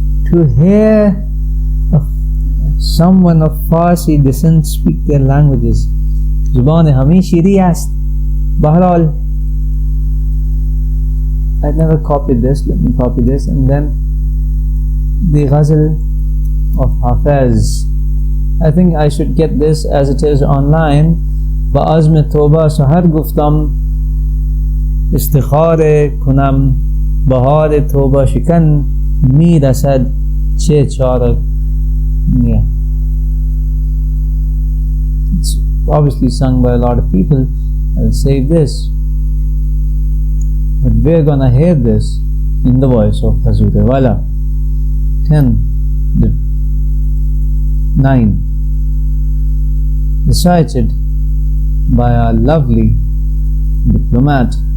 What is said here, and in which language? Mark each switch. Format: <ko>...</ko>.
<en>To hear someone of Farsi descent speak their languages,</en> <fa>زبان ہمیں شیریں است.</fa> <ur>بہرحال,</ur> <en>I never copied this. Let me copy this. And then the ghazal of Hafiz. I think I should get this as it is online.</en> <fa>بعزم توبه سحر گفتم استخاره کنم بهار توبه شکن میرسد چه چاره.</fa> <en>Yeah, it's obviously sung by a lot of people. I'll save this, but we're gonna hear this in the voice of Hazur Wala. 10 9 recited by our lovely diplomat.</en>